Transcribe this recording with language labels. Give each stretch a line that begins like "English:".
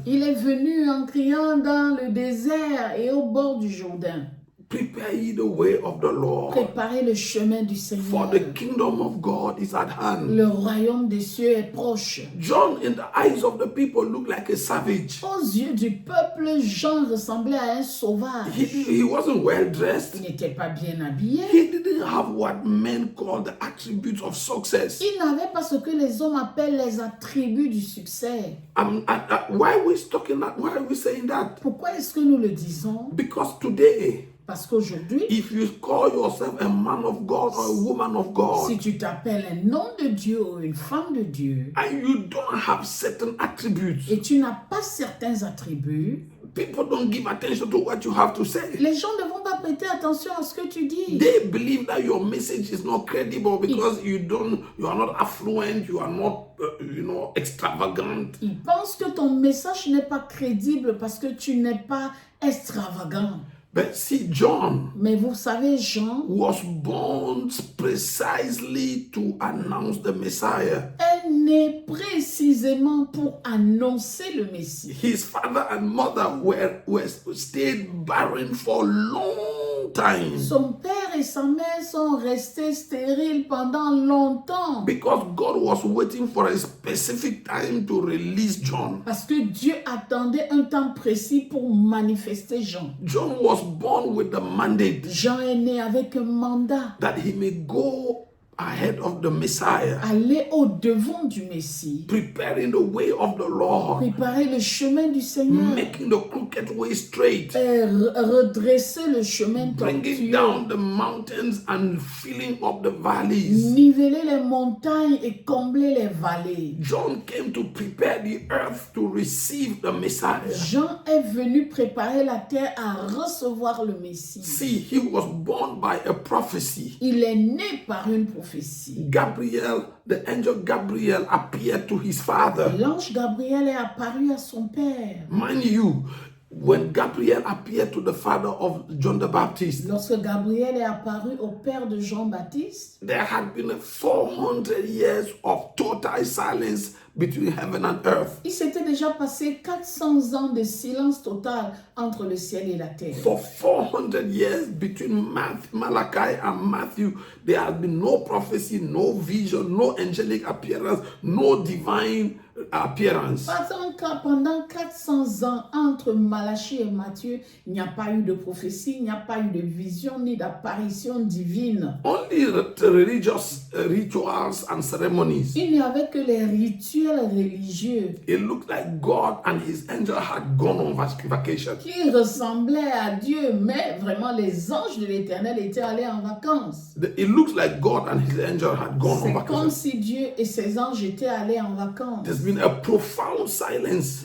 French: Il est venu en criant dans le désert et au bord du Jourdain.
English: Prepare ye the way of the Lord,
French: Préparez le chemin du
English: for
French: Seigneur.
English: the kingdom of God is at hand.
French: Le royaume des cieux est proche.
English: John, in the eyes of the people, looked like a savage.
French: Aux yeux du peuple, Jean ressemblait à un sauvage.
English: He wasn't well dressed.
French: Il n'était pas bien habillé.
English: He didn't have what men call the attributes of success.
French: Il n'avait pas ce que les hommes appellent les attributs du succès.
English: Why are we talking that? Why are we saying that?
French: Pourquoi est-ce que nous le disons?
English: Because today,
French: Parce qu'aujourd'hui,
English: if you call yourself a man of God or a woman of God,
French: si tu t'appelles un homme de Dieu ou une femme de Dieu,
English: and you don't have certain attributes,
French: et tu n'as pas certains attributs,
English: people don't give attention to what you have to say.
French: les gens ne vont pas prêter attention à ce que tu dis.
English: They believe that your message is not credible because you are not affluent, you are not, extravagant.
French: Ils pensent que ton message n'est pas crédible parce que tu n'es pas extravagant.
English: But see, John
French: Mais vous savez, Jean
English: was born precisely to announce the Messiah.
French: est né précisément pour annoncer le Messie.
English: His father and mother were stayed barren for a long time
French: Son père et sa mère sont restés stériles pendant longtemps
English: because God was waiting for a specific time to release John.
French: parce que Dieu attendait un temps précis pour manifester Jean.
English: John was born with the mandate
French: Jean est né avec un mandat.
English: that he may go ahead of the Messiah,
French: Aller au devant du Messie.
English: preparing the way of the Lord,
French: Préparer le chemin du Seigneur.
English: making the crooked way straight,
French: Et redresser le chemin
English: bringing
French: tortueux.
English: down the mountains and filling up the valleys.
French: Niveler les montagnes et combler les vallées.
English: John came to prepare the earth to receive the Messiah.
French: Jean est venu préparer la terre à recevoir le Messie.
English: See, he was born by a prophecy.
French: Il est né par une prophétie.
English: Gabriel, the angel Gabriel, appeared to his father.
French: L'ange Gabriel est apparu à son père.
English: Mind you, when Gabriel appeared to the father of John the Baptist,
French: Lorsque Gabriel est apparu au père de Jean-Baptiste,
English: there had been 400 years of total silence between heaven and earth.
French: il s'était déjà passé 400 ans de silence total entre le ciel et la terre.
English: For 400 years between Malachi and Matthew, there has been no prophecy, no vision, no angelic appearance, no divine appearance.
French: Pendant 400 ans, entre Malachie et Matthieu, il n'y a pas eu de prophétie, il n'y a pas eu de vision ni d'apparition divine.
English: Only the religious rituals and ceremonies.
French: Il n'y avait que les rituels religieux
English: It looked like God and his angel had gone on vacation.
French: qui ressemblaient à Dieu, mais vraiment les anges de l'Éternel étaient allés en vacances.
English: It looks like God and his angel had gone on
French: C'est
English: vacation.
French: comme si Dieu et ses anges étaient allés en vacances.
English: There's been a profound silence.